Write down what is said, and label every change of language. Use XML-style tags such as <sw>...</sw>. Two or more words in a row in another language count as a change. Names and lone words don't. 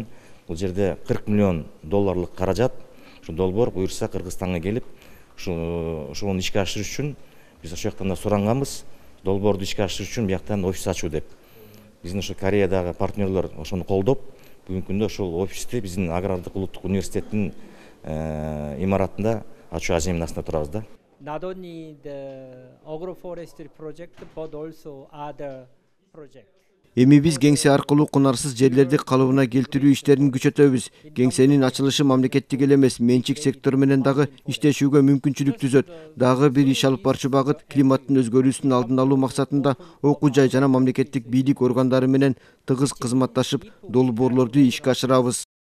<ky>Бул жерде 40 миллион долларлык каражат ушу долбоор буюрса Кыргызстанга келип, ошону ишке ашыруу үчүн биз ошол жактан да суранганбыз. Долбоорду ишке ашыруу үчүн бияктан офис ачуу деп. Биздин ошо Кореядагы партнерлор ошону колдоп, бүгүнкү күндө ошол офисти биздин агрардык улуттук университеттин имаратында ачуу аземинасында турабыз да.</ky> <en>Not only the agroforestry project, but also other projects.</en> <ky>Эми биз кеңсе аркылуу кунарсыз жерлерди калыбына келтирүү иштерин күчөтөбүз. Кеңсенин ачылышы мамлекеттик эле эмес, менчик сектор менен дагы иштешүүгө мүмкүнчүлүк түзөт. Дагы бир иш алып барчу багыт климаттын өзгөрүүсүнүн алдын алуу максатында окуу жай жана мамлекеттик бийлик органдары менен тыгыз кызматташып, долбоорлорду ишке ашырабыз.</ky>